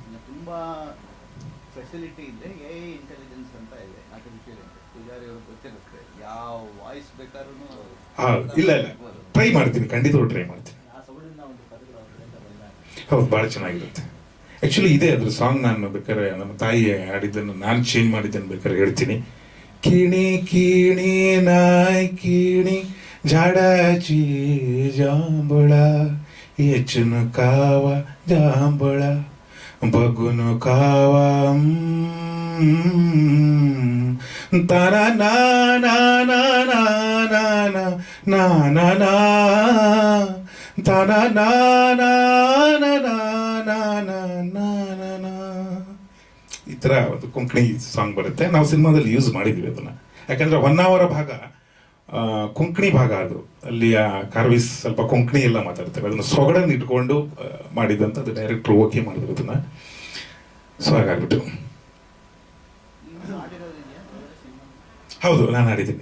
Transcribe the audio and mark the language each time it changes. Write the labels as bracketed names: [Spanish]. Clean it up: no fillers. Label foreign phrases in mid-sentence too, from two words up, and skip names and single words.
[Kannada] ತುಂಬಾ ಫೆಸಿಲಿಟಿ ಇದೆ, [English] AI intelligence [Kannada] ಅಂತ ಇದೆ, ಆರ್ಟಿಫಿಷಿಯಲ್ ಪೂಜಾರಿ ಅವರು ಗೊತ್ತಿರುತ್ತೆ, ಯಾವ ವಾಯ್ಸ್ ಬೇಕಾದ್ರೂ ಇಲ್ಲ ಟ್ರೈ ಮಾಡ್ತೀನಿ, ಖಂಡಿತವಾಗ್ಲೂ ಟ್ರೈ ಮಾಡ್ತೀನಿ. ಹೌದು, ಬಹಳ ಚೆನ್ನಾಗಿರುತ್ತೆ. ಆಕ್ಚುಲಿ ಇದೆ ಅದ್ರ ಸಾಂಗ್. ನಾನು ಬೇಕಾದ್ರೆ ನಮ್ಮ ತಾಯಿ ಆಡಿದ್ದನ್ನು ನಾನು ಚೇಂಜ್ ಮಾಡಿದ್ದನ್ನು ಬೇಕಾದ್ರೆ ಹೇಳ್ತೀನಿ. [Konkani] ಕಿಣಿ ಕಿಣಿ ನಾಯ್ ಕಿಣಿ झाडाची जांभळा येचून कावा जांभळा बघून कावा तारा ना ना ना ना ना ना ना ना ना तारा ना ना ना ना ना ना ना ना ना [Kannada] ಈ ಥರ ಒಂದು ಕೊಂಕಣಿ ಸಾಂಗ್ ಬರುತ್ತೆ. ನಾವು ಸಿನಿಮಾದಲ್ಲಿ ಯೂಸ್ ಮಾಡಿದ್ವಿ ಅದನ್ನ, ಯಾಕಂದ್ರೆ 1 hour ಭಾಗ ಕೊಂಕಣಿ ಭಾಗ. ಅದು ಅಲ್ಲಿ ಕಾರ್ವಿಸ್ ಸ್ವಲ್ಪ ಕೊಂಕಣಿ ಎಲ್ಲ ಮಾತಾಡ್ತಾರೆ, ಅದನ್ನ ಸೊಗಡನ್ನು ಇಟ್ಕೊಂಡು ಮಾಡಿದಂಥದ್ದು [English] director okay [Kannada] ಮಾಡಿದ್ರು ಅದನ್ನ. ಸೊ ಹಾಗಾಗ್ಬಿಟ್ಟು ಹೌದು, ನಾನು ಆಡಿದ್ದೀನಿ.